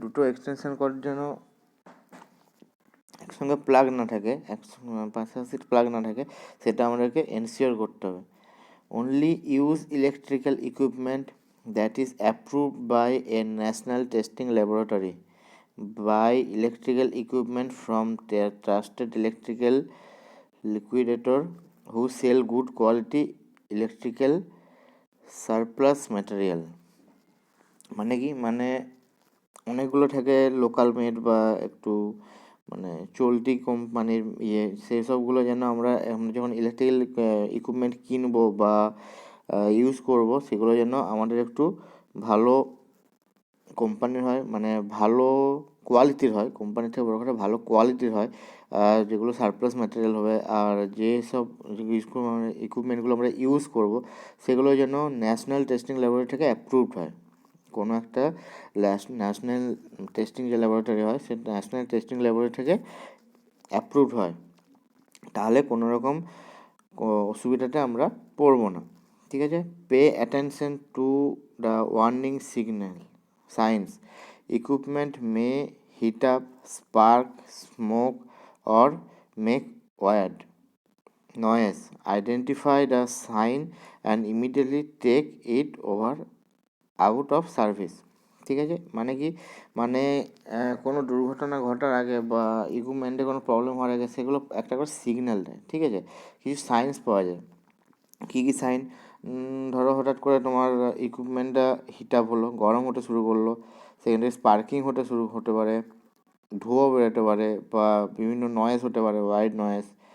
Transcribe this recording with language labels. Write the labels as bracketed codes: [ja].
[bn] দুটো extension cord যেন একসঙ্গে প্লাগ না থাকে, পাশাপাশি প্লাগ না থাকে, সেটা আমাদেরকে এনশিওর করতে হবে। [en] Only use electrical equipment that is approved by a national testing laboratory. Buy electrical equipment from their trusted electrical liquidator who sell good quality electrical surplus material। [bn] মানে কি, মানে অনেকগুলো থাকে লোকাল মেড বা একটু মানে চলতি কোম্পানির সেই সবগুলো যেন আমরা যখন ইলেকট্রিক্যাল ইকুইপমেন্ট কিনবো বা ইউজ করব, সেগুলো যেন আমাদের একটু ভালো কোম্পানির হয়, মানে ভালো কোয়ালিটির হয়, কোম্পানির থেকে বড় কথা ভালো কোয়ালিটির হয়, যেগুলো সারপ্লাস ম্যাটেরিয়াল হবে। আর যেসব ইকুইপমেন্টগুলো আমরা ইউজ করব সেগুলো যেন ন্যাশনাল টেস্টিং ল্যাবরেটরি থেকে অ্যাপ্রুভড হয়। কোনো একটা ন্যাশনাল টেস্টিং যে ল্যাবরেটরি হয়, সে ন্যাশনাল টেস্টিং ল্যাবরেটরি থেকে অ্যাপ্রুভড হয়, তাহলে কোনো রকম অসুবিধাতে আমরা পড়বো না। ঠিক আছে, [en] Pay attention to the warning signal signs. Equipment may heat up, spark, smoke, or make weird noise. Identify the sign and immediately take it over out of service. [bn] ঠিক আছে, মানে কি, মানে কোনো দুর্ঘটনা ঘটার আগে বা ইকুইপমেন্টে কোনো প্রবলেম হওয়ার আগে সেগুলো একটা করে সিগন্যাল দেয়। ঠিক আছে, কিছু সাইন্স পাওয়া যায়। কী কী সাইন, ধরো হঠাৎ করে তোমার ইকুইপমেন্টটা হিট আপ হলো, গরম হতে শুরু করলো, সেখান থেকে স্পার্কিং হতে পারে, ধোঁয়া বেরোতে পারে, বা বিভিন্ন নয়েজ হতে পারে, হোয়াইট নয়েজ।